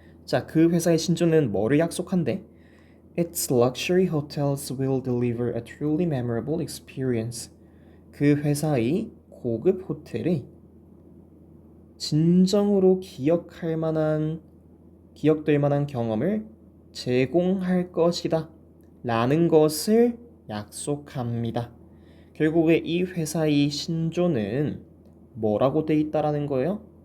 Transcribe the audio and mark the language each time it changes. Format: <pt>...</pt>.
<ko>자, 그 회사의 신조는 뭐를 약속한대?</ko> <en>Its luxury hotels will deliver a truly memorable experience.</en> <ko>그 회사의 고급 호텔이 진정으로 기억될 만한 경험을 제공할 것이다 라는 것을 약속합니다. 결국에 이 회사의 신조는 뭐라고 돼 있다라는 거예요?</ko>